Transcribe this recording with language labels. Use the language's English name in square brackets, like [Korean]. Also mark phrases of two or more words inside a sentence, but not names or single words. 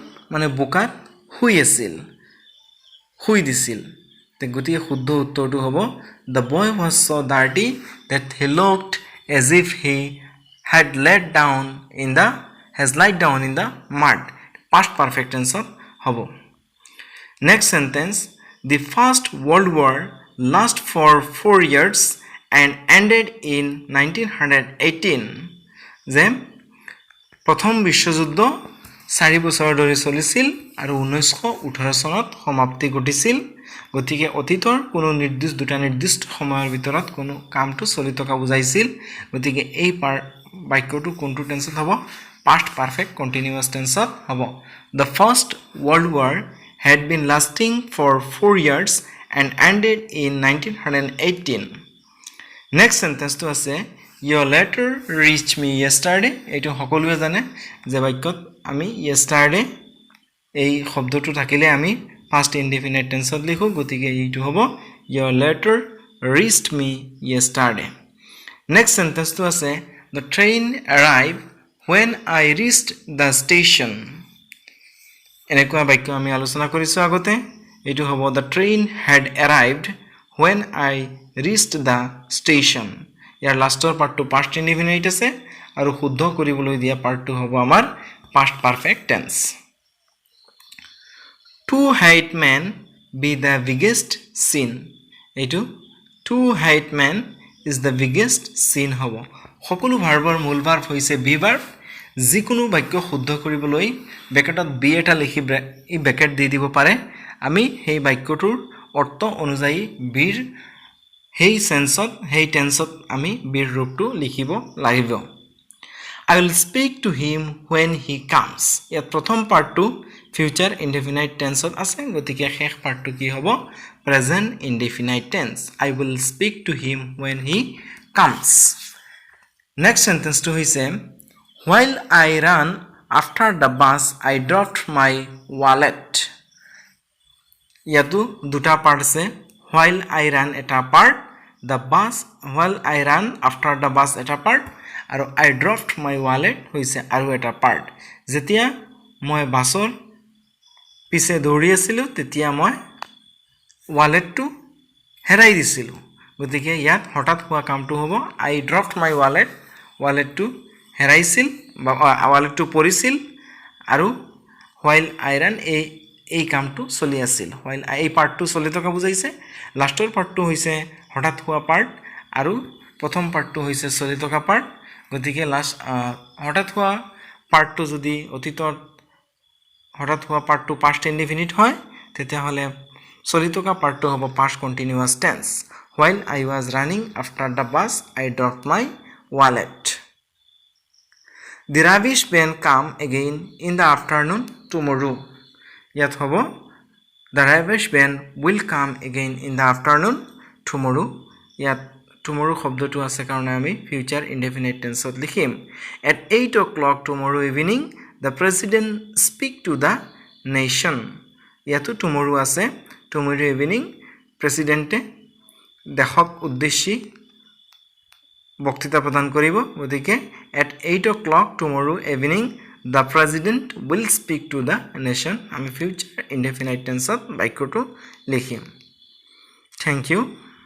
[Assamese] মানে বোকাত শুই আছিল শুই দিছিল তে গতিকে শুদ্ধ উত্তৰটো হ'ব [English] the boy was so dirty that he looked as if he has laid down in the mud past perfect tense হ'ব next sentence the first world war lasted for 4 years and ended in 1918 [Assamese] যে প্ৰথম বিশ্বযুদ্ধ 4 বছৰ ধৰি চলিছিল আৰু 1918 চনত সমাপ্তি ঘটিছিল গতিকে অতীতৰ কোনো দুটা নিৰ্দিষ্ট সময়ৰ ভিতৰত কোনো কামটো চলি থকা বুজাইছিল গতিকে এই বাক্যটো কোনটো টেন্সত [English] হ'ব past perfect continuous tense হ'ব the first world war had been lasting for 4 years and ended in 1918 next sentence to আছে your letter reached me yesterday [Assamese] এইটো সকলোৱে জানে যে বাক্যত আমি yesterday এই শব্দটো থাকিলে আমি [English] past indefinite tense [Assamese] ত লিখো গতিকে এইটো হ'ব [English] your letter reached me yesterday next sentence to আছে the train arrived when I reached the station [Assamese] এনেকুৱা বাক্য আমি আলোচনা কৰিছো আগতে এইটো হ'ব [English] the train had arrived when I reached the station [Assamese] ইয়াৰ লাষ্টৰ পাৰ্টটো [English] past indefinite [Assamese] আছে আৰু শুদ্ধ কৰিবলৈ দিয়া পাৰ্টটো হ'ব আমাৰ [English] past perfect tense two white men be the biggest sin এইটো two white men is the biggest sin [Assamese] হ'ব সকলো ভাৰ্বৰ মূল ভাৰ্ব হৈছে [English] be verb যিকোনো [Assamese] বাক্য শুদ্ধ কৰিবলৈ ব্ৰেকেটত be এটা লিখি এই ব্ৰেকেট দি দিব পাৰে আমি সেই বাক্যটোৰ অৰ্থ অনুযায়ী beৰ সেই সেন্সত সেই টেন্সত আমি beৰ ৰূপটো লিখিব লাগিব [English] I will speak to him when he comes [Assamese] ইয়াত প্ৰথম পাৰ্টটো [English] future indefinite tense [Assamese] আছে গতিকে শেষ পাৰ্টটো কি হ'ব [English] present indefinite tense I will speak to him when he comes next sentence to হৈছে while I ran after the bus I dropped my wallet [Assamese] ইয়াতো দুটা পাৰ্ট আছে [English] while I ran [Assamese] এটা পাৰ্ট [English] the bus while I ran after the bus [Assamese] এটা পাৰ্ট আৰু [English] I dropped my wallet [Assamese] হৈছে আৰু এটা পাৰ্ট যেতিয়া মই বাছৰ পিছে দৌৰি আছিলো তেতিয়া মই ওয়ালেটটো হেৰাই দিছিলো গতিকে ইয়াত হঠাৎ হোৱা কামটো হ'ব [English] I dropped my wallet [Assamese] ওয়ালেটটো হেৰাইছিল বা ওয়ালেটটো পৰিছিল আৰু [English] while I ran [Assamese] এই কামটো চলি আছিল while এই পাৰ্টটো চলি থকা বুজাইছে লাষ্টৰ পাৰ্টটো হৈছে হঠাৎ হোৱা পাৰ্ট আৰু প্ৰথম পাৰ্টটো হৈছে চলি থকা পাৰ্ট গতিকে লাষ্ট হঠাৎ হোৱা পাৰ্টটো যদি অতীতৰ হঠাৎ হোৱা পাৰ্টটো [English] past indefinite [Assamese] হয় তেতিয়া হলে চলি থকা পাৰ্টটো হ'ব [English] past continuous tense while I was running after the bus I dropped my wallet the rubbish bin come again in the afternoon tomorrow [Assamese] ইয়াত হ'ব [English] the rubbish bin will come again in the afternoon tomorrow [Assamese] ইয়াত tomorrow শব্দটো আছে কাৰণে আমি [English] future indefinite tense [Assamese] ত লিখিম [English] at 8 o'clock tomorrow evening the president speak to the nation ইয়াতো tomorrow আছে tomorrow evening presidente [Assamese] দেশক উদ্দেশ্যি বক্তৃতা প্ৰদান কৰিব গতিকে [English] at 8 o'clock tomorrow evening the president will speak to the nation আমি future indefinite tense [Assamese] ত বাক্যটো লিখিম [English] thank you